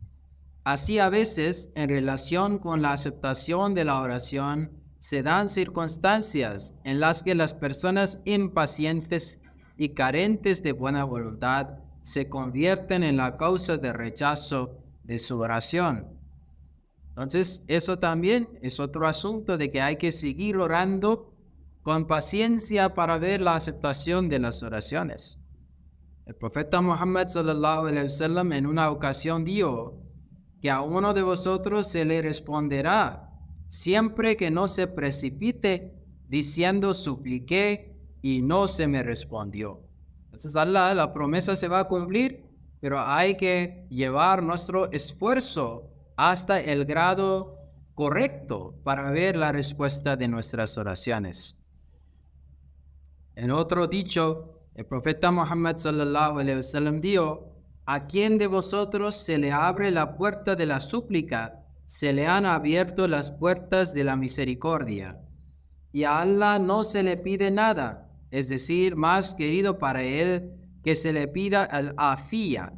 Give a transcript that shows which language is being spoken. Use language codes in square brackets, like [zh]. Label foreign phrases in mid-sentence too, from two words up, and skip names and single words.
[es] Así a veces, en relación con la aceptación de la oración, se dan circunstancias en las que las personas impacientes y carentes de buena voluntad se convierten en la causa de rechazo de su oración. Entonces, eso también es otro asunto de que hay que seguir orando con paciencia para ver la aceptación de las oraciones. El profeta Muhammad [ar] صلى الله عليه وسلم [es] en una ocasión dijo que a uno de vosotros se le responderá siempre que no se precipite diciendo supliqué y no se me respondió. Entonces Allah, la promesa se va a cumplir, pero hay que llevar nuestro esfuerzo hasta el grado correcto para ver la respuesta de nuestras oraciones. En otro dicho, el profeta Muhammad [ar] صلى الله عليه وسلم [es] dijo: ¿a quién de vosotros se le abre la puerta de la súplica? Se le han abierto las puertas de la misericordia. Y a Allah no se le pide nada, es decir, más querido para él que se le pida al afía.